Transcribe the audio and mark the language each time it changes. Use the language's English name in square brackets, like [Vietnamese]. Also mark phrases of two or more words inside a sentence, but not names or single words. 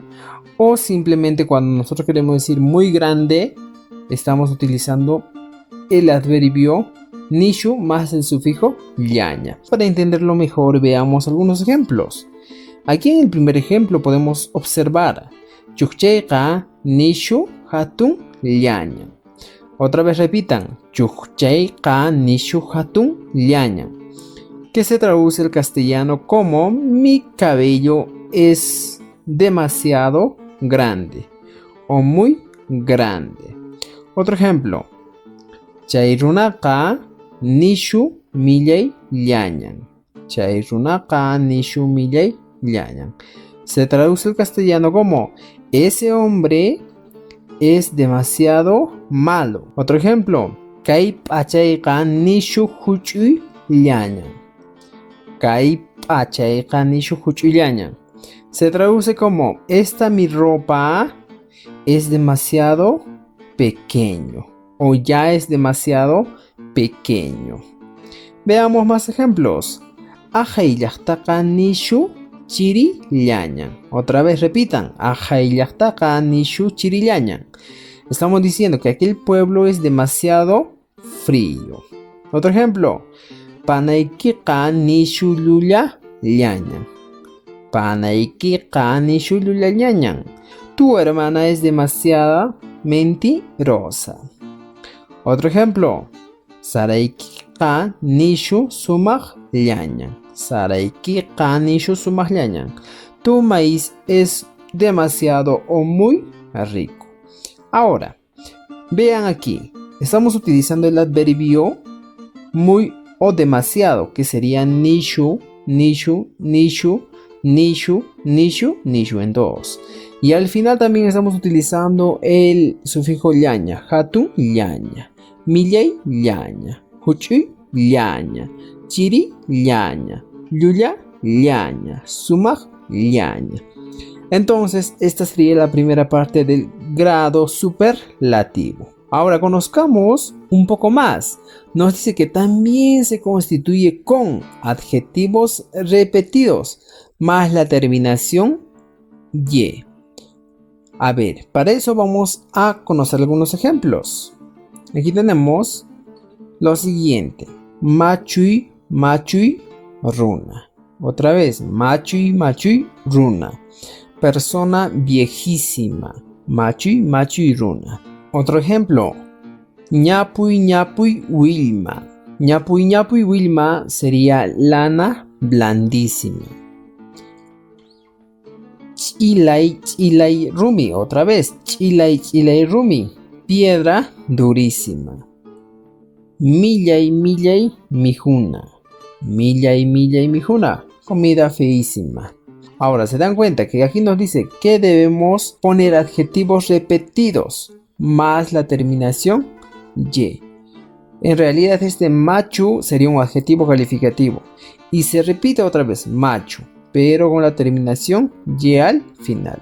[Spanish] O simplemente cuando nosotros queremos decir muy grande, estamos utilizando el adverbio nishu más el sufijo llaña. Para entenderlo mejor, veamos algunos ejemplos. Aquí en el primer ejemplo podemos observar [Quechua] Chukchayqa nishu hatun llaña. [Spanish] Otra vez repitan, [Quechua] Chukchayqa nishu hatun llaña, [Spanish] que se traduce al castellano como mi cabello es demasiado grande o muy grande. Otro ejemplo, [Quechua] Chayrunaqa nishu millay llañan. Chayrunaqa nishu millay llañan. [Spanish] Se traduce al castellano como ese hombre es demasiado malo. Otro ejemplo, [Quechua] Kay p'achayqa nishu huch'uy llañan. Kay p'achayqa nishu huch'uy llañan. [Spanish] Se traduce como esta mi ropa es demasiado pequeño o ya es demasiado pequeño. Veamos más ejemplos. [Quechua] Ajayllaqtaqa nishu chiri llañan. [Spanish] Otra vez repitan, [Quechua] ajayllaqtaqa nishu chiri llañan. [Spanish] Estamos diciendo que aquel pueblo es demasiado frío. Otro ejemplo, [Quechua] panaykiqa nishu llulla llañan. Panaykiqa nishu llulla llañan. [Spanish] Tu hermana es demasiada mentirosa. Otro ejemplo, [Quechua] saraykiqa nishu sumaq llañan. Saraykiqa nishu sumaq llañan. [Spanish] Tu maíz es demasiado o muy rico. Ahora, vean aquí, estamos utilizando el adverbio muy o demasiado, que sería [Quechua] nishu, nishu, nishu, nishu, nishu, nishu [Spanish] en dos. Y al final también estamos utilizando el sufijo llaña, [Quechua] hatun llaña, millay llaña, huch'uy llaña, chiri llaña, llulla llaña, sumaq llaña. [Spanish] Entonces, esta sería la primera parte del grado superlativo. Ahora conozcamos un poco más. Nos dice que también se constituye con adjetivos repetidos más la terminación ye. A ver, para eso vamos a conocer algunos ejemplos. Aquí tenemos lo siguiente: [Quechua] machui, machui, runa. [Spanish] Otra vez, [Quechua] machui, machui, runa. [Spanish] Persona viejísima, [Quechua] machui, machui, runa. [Spanish] Otro ejemplo, [Quechua] ñapuy, ñapuy, wilma. Ñapuy, ñapuy, wilma [Spanish] sería lana blandísima. [Quechua] Chilay, chilay, rumi. [Spanish] Otra vez, [Quechua] chilay, chilay, rumi. [Spanish] Piedra durísima. [Quechua] Millay, millay, mijuna. Millay, millay, mijuna. [Spanish] Comida feísima. Ahora, ¿se dan cuenta que aquí nos dice que debemos poner adjetivos repetidos más la terminación ye? En realidad este machu sería un adjetivo calificativo y se repite otra vez machu, pero con la terminación ye al final.